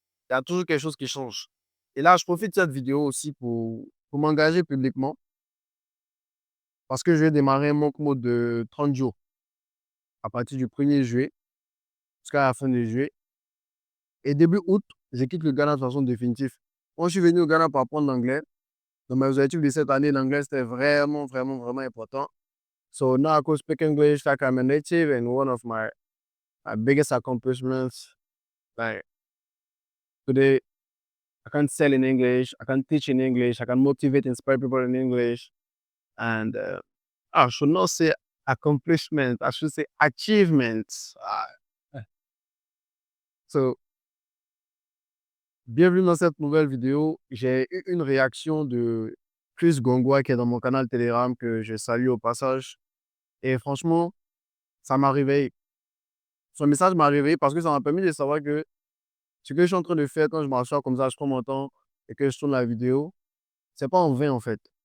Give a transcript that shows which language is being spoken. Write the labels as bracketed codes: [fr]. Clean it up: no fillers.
[fr] Il y a toujours quelque chose qui change. Et là, je profite de cette vidéo aussi pour m'engager publiquement parce que je vais démarrer un monk mode de 30 jours à partir du 1er juillet jusqu'à la fin de juillet. Et début août, je quitte le Ghana de façon définitive. Moi, je suis venu au Ghana pour apprendre l'anglais. Dans mes objectifs de cette année, l'anglais, c'était vraiment, vraiment, vraiment important. [en] So now I could speak English like I'm a native, and one of my biggest accomplishments, like today, I can sell in English, I can teach in English, I can motivate, inspire people in English. And I should not say accomplishment, I should say achievements. [fr] So, bienvenue dans cette nouvelle vidéo. J'ai eu une réaction de Chris Gongwa qui est dans mon canal Telegram que je salue au passage. Et franchement, ça m'a réveillé. Son message m'a réveillé parce que ça m'a permis de savoir que ce que je suis en train de faire quand je m'assois comme ça, je prends mon temps et que je tourne la vidéo, c'est pas en vain en fait.